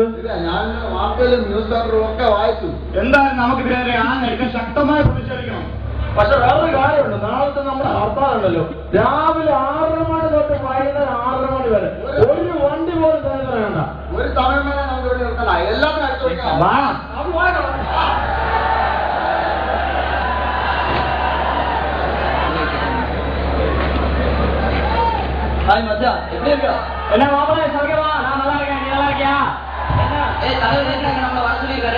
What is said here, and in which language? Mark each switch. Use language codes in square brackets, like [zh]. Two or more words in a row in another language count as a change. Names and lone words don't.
[ml] ഞാൻ വാർത്തയിലും ന്യൂസ് പേപ്പറും ഒക്കെ വായിച്ചു. എന്തായാലും നമുക്കിതിരെ ശക്തമായി പ്രതിഷേധിക്കണം. പക്ഷെ വേറൊരു കാര്യമുണ്ട്, നാളത്തെ നമ്മുടെ ഹർത്താലുണ്ടല്ലോ, രാവിലെ 6 മണി തൊട്ട് വൈകുന്നേരം 6 മണി വരെ ഒരു വണ്ടി പോലും തന്നെ വേണ്ട. ഒരു തമിഴ്നാട് നമുക്ക് ഇവിടെ നിർത്തല, എല്ലാത്തിനും അടിച്ചു കൊടുക്കാം. [ta] ஹாய் மச்சா, எப்படி இருக்க? என்ன மாப்பிள்ளை, சௌக்கியமா? நான் நல்லா இருக்கேன், நீ நல்லா இருக்கியா? தலைவர் என்ன நம்மள வர சொல்லியிருக்காரு?